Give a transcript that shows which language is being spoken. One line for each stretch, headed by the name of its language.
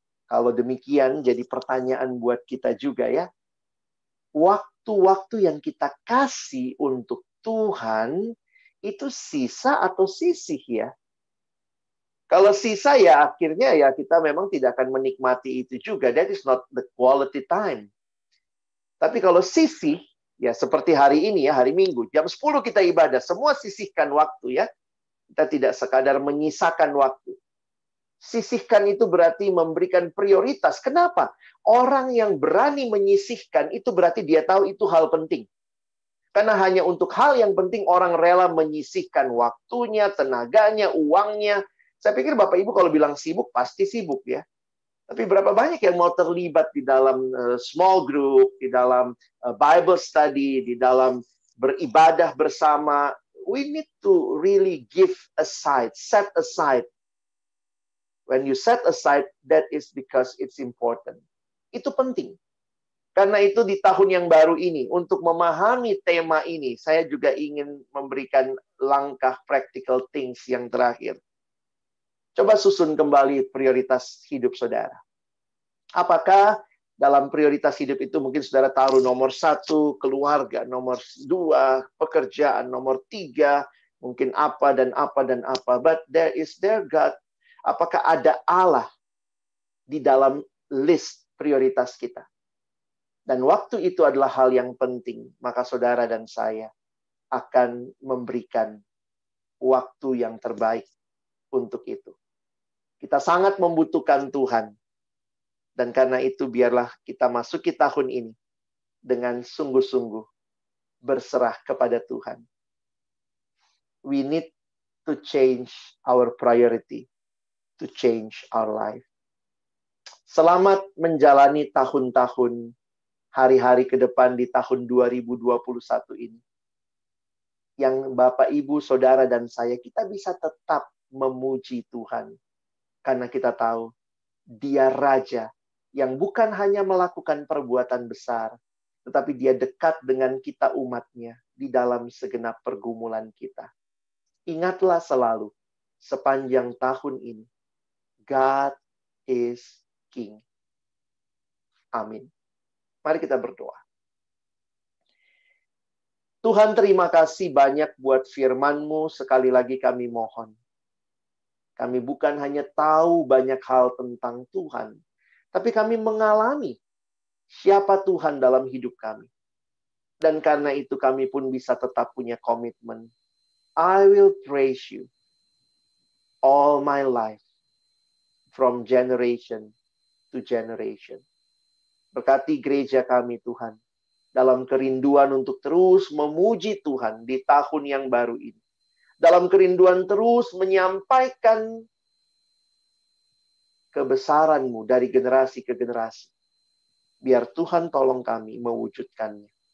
Indonesian: Kalau demikian jadi pertanyaan buat kita juga ya. Waktu-waktu yang kita kasih untuk Tuhan itu sisa atau sisih ya? Kalau sisa ya akhirnya ya kita memang tidak akan menikmati itu juga.
English: That is not the quality time.
Indonesian: Tapi kalau sisih, ya seperti hari ini ya, hari Minggu, jam 10 kita ibadah, semua sisihkan waktu ya. Kita tidak sekadar menyisakan waktu. Sisihkan itu berarti memberikan prioritas. Kenapa? Orang yang berani menyisihkan itu berarti dia tahu itu hal penting. Karena hanya untuk hal yang penting orang rela menyisihkan waktunya, tenaganya, uangnya. Saya pikir Bapak Ibu kalau bilang sibuk, pasti sibuk ya. Tapi berapa banyak yang mau terlibat di dalam small group, di dalam Bible study, di dalam beribadah bersama.
English: We need to really give aside, set aside. When you set aside, that is because it's important.
Indonesian: Itu penting. Karena itu di tahun yang baru ini, untuk memahami tema ini, saya juga ingin memberikan langkah
English: practical things
Indonesian: yang terakhir. Coba susun kembali prioritas hidup saudara. Apakah dalam prioritas hidup itu mungkin saudara taruh nomor 1, keluarga, nomor 2, pekerjaan, nomor 3, mungkin apa dan apa dan apa.
English: But is there God?
Indonesian: Apakah ada Allah di dalam list prioritas kita? Dan waktu itu adalah hal yang penting, maka saudara dan saya akan memberikan waktu yang terbaik untuk itu. Kita sangat membutuhkan Tuhan. Dan karena itu biarlah kita masuki tahun ini dengan sungguh-sungguh berserah kepada Tuhan.
English: We need to change our priority, to change our life.
Indonesian: Selamat menjalani tahun-tahun, hari-hari ke depan di tahun 2021 ini. Yang Bapak, Ibu, Saudara, dan saya, kita bisa tetap memuji Tuhan. Karena kita tahu, Dia Raja yang bukan hanya melakukan perbuatan besar, tetapi Dia dekat dengan kita umatnya di dalam segenap pergumulan kita. Ingatlah selalu, sepanjang tahun ini,
English: God is King.
Indonesian: Amin. Mari kita berdoa. Tuhan, terima kasih banyak buat firman-Mu. Sekali lagi kami mohon. Kami bukan hanya tahu banyak hal tentang Tuhan, tapi kami mengalami siapa Tuhan dalam hidup kami. Dan karena itu kami pun bisa tetap punya komitmen.
English: I will praise you all my life, from generation to generation.
Indonesian: Berkati gereja kami Tuhan, dalam kerinduan untuk terus memuji Tuhan di tahun yang baru ini. Dalam kerinduan terus menyampaikan kebesaran-Mu dari generasi ke generasi. Biar Tuhan tolong kami mewujudkannya.